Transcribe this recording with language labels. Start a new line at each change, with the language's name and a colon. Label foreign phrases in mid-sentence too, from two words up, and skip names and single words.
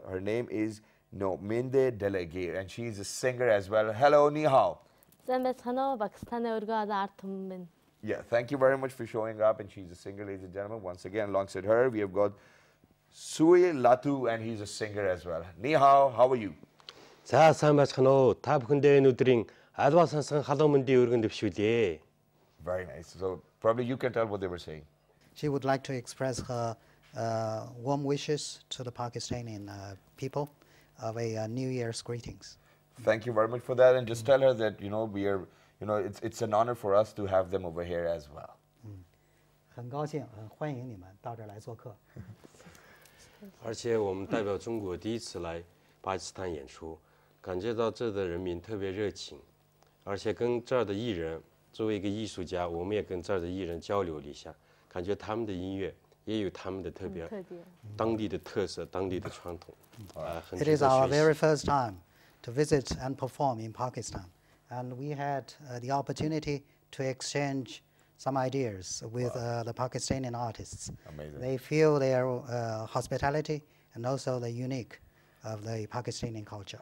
English: Her name is Minde Delegate, and she's a singer as well. Hello,
Chinese: 你好.
English: Yeah, thank you very much for showing up, and she's a singer, ladies and gentlemen. Once again, alongside her, we have got Sui Latu, and he's a singer as well.
Chinese: 你好,
English: how are you?
Mongolian: За сайн байцгаана уу. Та бүхэндээ өнөөдрийн альва сансан халуун мэндийн өргөн дэвшүүлье.
English: Very nice. So probably you can tell what they were saying. She would like to express her warm wishes to the Pakistani people of a New Year's greetings. Thank you very much for that, and just tell her that we are, it's an honor for us to have them over here as well.
Chinese: 很高兴，欢迎你们到这儿来做客。而且我们代表中国第一次来巴基斯坦演出，感觉到这的人民特别热情，而且跟这儿的艺人，作为一个艺术家，我们也跟这儿的艺人交流了一下，感觉他们的音乐也有他们的特别，当地的特色，当地的传统，很
English: It
Chinese: 值
English: is
Chinese: 得
English: our
Chinese: 学
English: very
Chinese: 习。
English: first time to visit and perform in Pakistan, and we had the opportunity to exchange some ideas with the Pakistani artists. Amazing. They feel their hospitality and also the unique of the Pakistani culture.